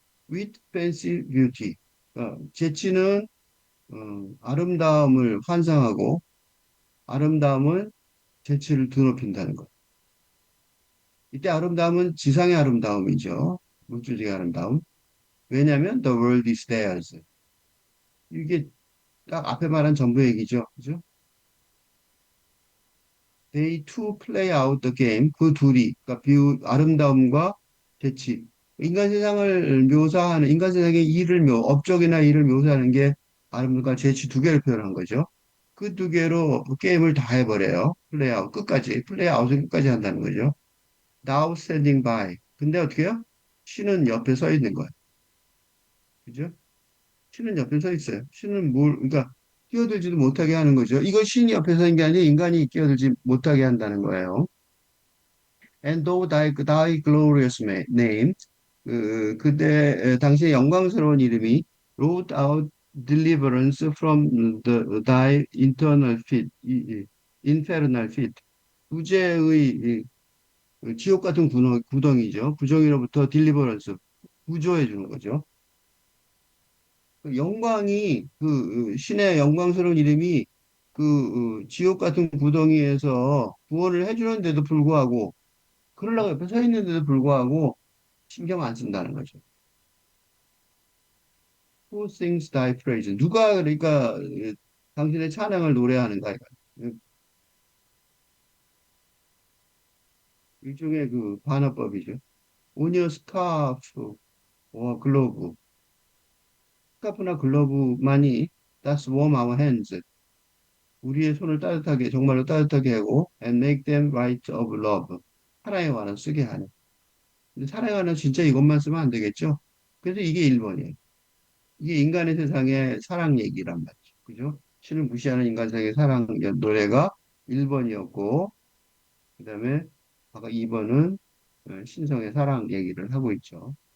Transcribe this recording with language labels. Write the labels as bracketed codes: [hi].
[en] with fancy beauty. [ko] 재치는 아름다움을 환상하고 아름다움은 재치를 드높인다는 것. 이때 아름다움은 지상의 아름다움이죠. 물질적인 아름다움. 왜냐하면 [en] the world is theirs. [ko] 이게 딱 앞에 말한 전부 얘기죠. 그죠? [en] They two play out the game. [ko] 그 둘이, 그러니까 아름다움과 재치. 인간 세상을 묘사하는, 인간 세상의 업적이나 일을 묘사하는 게 아름다움과 재치 두 개를 표현한 거죠. 그 두 개로 게임을 다 해버려요. 플레이아웃 끝까지. 플레이아웃을 끝까지 한다는 거죠. [en] Now standing by. [ko] 근데 어떻게 해요? 신은 옆에 서 있는 거예요. 그죠? 신은 옆에 서 있어요. 그러니까 끼어들지도 못하게 하는 거죠. 이거 신이 옆에 서 있는 게 아니라 인간이 끼어들지 못하게 한다는 거예요. [en] And though thy glorious name, [ko] 그대 당시의 영광스러운 이름이 [en] wrote out deliverance from thy internal fit, infernal fit. [ko] 구제의 그 지옥 같은 구덩이죠. 구덩이로부터 딜리버런스, 구조해 주는 거죠. 그 영광이 신의 영광스러운 이름이 지옥 같은 구덩이에서 구원을 해주는데도 불구하고 그러려고 옆에 서 있는데도 불구하고 신경 안 쓴다는 거죠. [en] Who sings thy praise? [ko] 누가 그러니까 당신의 찬양을 노래하는가? 일종의 그 반어법이죠. [en] On your scarf, [ko] 글로브. 스카프나 글러브만이 [en] That's warm our hands. [ko] 우리의 손을 따뜻하게, 정말로 따뜻하게 하고 [en] and make them right of love. [ko] 사랑의 완을 쓰게 하는. 근데 사랑의 완은 진짜 이것만 쓰면 안 되겠죠? 그래서 이게 1번이에요. 이게 인간의 세상의 사랑 얘기란 말이죠. 그죠? 신을 무시하는 인간 세상의 사랑 노래가 1번이었고, 그다음에 아까 2번은 신성의 사랑 얘기를 하고 있죠.